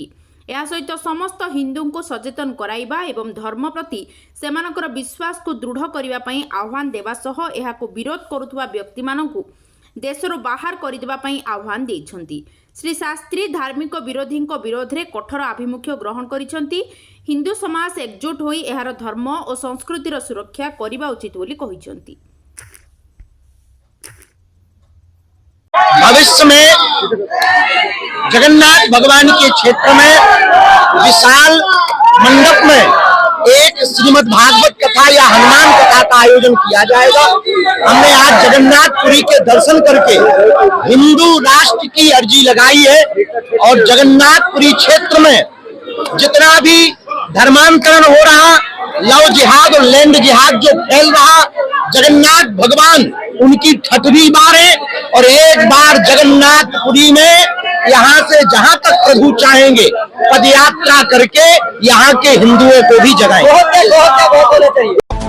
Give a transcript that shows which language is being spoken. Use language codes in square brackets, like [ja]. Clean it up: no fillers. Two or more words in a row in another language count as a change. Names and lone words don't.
[or] ଏହା ସହିତ ସମସ୍ତ ହିନ୍ଦୁଙ୍କୁ ସଚେତନ କରାଇବା ଏବଂ ଧର୍ମ ପ୍ରତି ସେମାନଙ୍କର ବିଶ୍ୱାସକୁ ଦୃଢ଼ କରିବା ପାଇଁ ଆହ୍ୱାନ ଦେବା ସହ ଏହାକୁ ବିରୋଧ କରୁଥିବା ବ୍ୟକ୍ତିମାନଙ୍କୁ ଦେଶରୁ ବାହାର କରିଦେବା ପାଇଁ ଆହ୍ୱାନ ଦେଇଛନ୍ତି। ଶ୍ରୀ ଶାସ୍ତ୍ରୀ ଧାର୍ମିକ ବିରୋଧୀଙ୍କ ବିରୋଧରେ କଠୋର ଆଭିମୁଖ୍ୟ ଗ୍ରହଣ କରିଛନ୍ତି। ହିନ୍ଦୁ ସମାଜ ଏକଜୁଟ ହୋଇ ଏହାର ଧର୍ମ ଓ ସଂସ୍କୃତିର ସୁରକ୍ଷା କରିବା ଉଚିତ ବୋଲି କହିଛନ୍ତି। [hi] भविष्य में जगन्नाथ भगवान के क्षेत्र में विशाल मंडप में एक श्रीमद् भागवत कथा या हनुमान कथा का आयोजन किया जाएगा। हमने आज जगन्नाथपुरी के दर्शन करके हिंदू राष्ट्र की अर्जी लगाई है और जगन्नाथपुरी क्षेत्र में जितना भी धर्मांतरण हो रहा, लव जिहाद और लैंड जिहाद जो फैल रहा, जगन्नाथ भगवान उनकी ठठरी मारे और एक बार जगन्नाथपुरी में यहाँ से जहाँ तक प्रभु चाहेंगे पदयात्रा करके यहाँ के हिंदुओं को भी जगाएं।